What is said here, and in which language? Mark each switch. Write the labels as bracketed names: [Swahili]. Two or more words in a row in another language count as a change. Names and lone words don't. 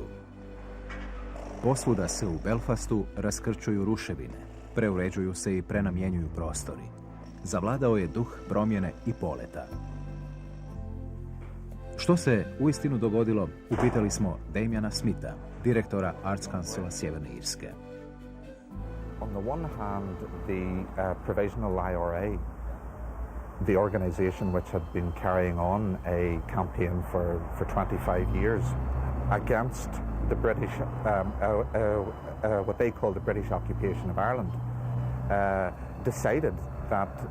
[Croatian] Posvuda se u Belfastu raskrčuju ruševine, preuređuju se i prenamjenjuju prostori. Zavladao je duh promjene i poleta. Što se uistinu dogodilo, upitali smo Damiana Smitha, direktora Arts Councila Sjeverne Irske. [English] On the one hand, the Provisional IRA, the organization which had been carrying on a campaign for 25 years against the British, what they call the British occupation of Ireland, decided that